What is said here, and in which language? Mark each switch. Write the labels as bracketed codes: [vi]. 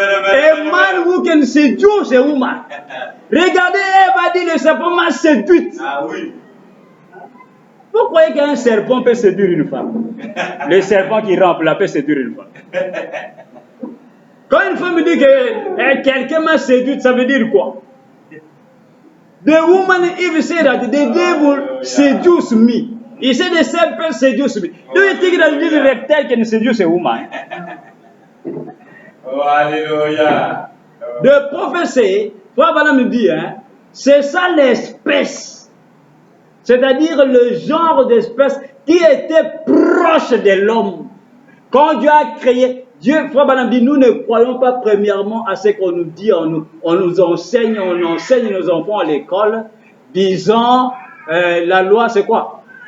[en] A man who can seduce a woman. [fr] Regardez, Ève a dit, le serpent m'a séduite. Ah oui. Vous croyez qu'un serpent peut séduire une femme? Le serpent qui rampe là peut séduire une femme. Quand une femme dit que quelqu'un m'a séduite, ça veut dire quoi? [en] The woman Eve said that the devil seduced me. He said the serpent seduced me. Do you think that little reptile can seduce a woman? Oh, hallelujah. The prophet say, [fr] Frère Branham me dit, c'est ça l'espèce. C'est-à-dire le genre d'espèce qui était proche de l'homme. Quand Dieu a créé, Frère Branham dit, nous ne croyons pas premièrement à ce qu'on nous dit, on nous enseigne, on enseigne nos enfants à l'école, disant, la loi c'est quoi?